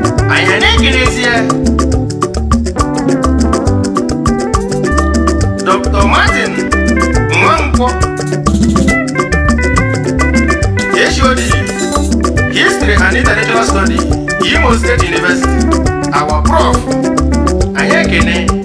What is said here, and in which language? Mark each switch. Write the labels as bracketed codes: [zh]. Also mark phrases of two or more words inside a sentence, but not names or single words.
[ig] Anyị na-ekerezie Doctor Martin Nwankwo, H O D, History and International Study, Imo State University, [en] our prof. [ig] Anyị ekene.